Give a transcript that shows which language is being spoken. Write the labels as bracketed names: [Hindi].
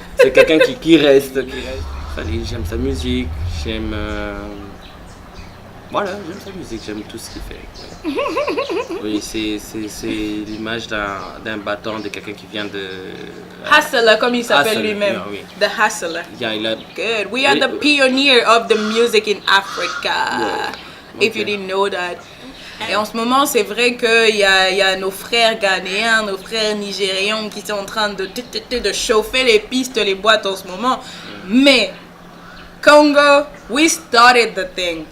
[French] C'est quelqu'un qui reste. J'aime sa musique, j'aime sa musique, j'aime tout ce qu'il fait. Oui, c'est l'image d'un battant, de quelqu'un qui vient de... Hustler, comme il s'appelle lui-même. [English] Yeah, [French] oui. [English] The hustler. Yeah, good. We are the pioneer of the music in Africa. Yeah. Okay. If you didn't know that. [French] Et en ce moment, c'est vrai qu'il y a nos frères ghanéens, nos frères nigérians qui sont en train de chauffer les pistes, les boîtes en ce moment. Mais... [English] Congo, we started the thing.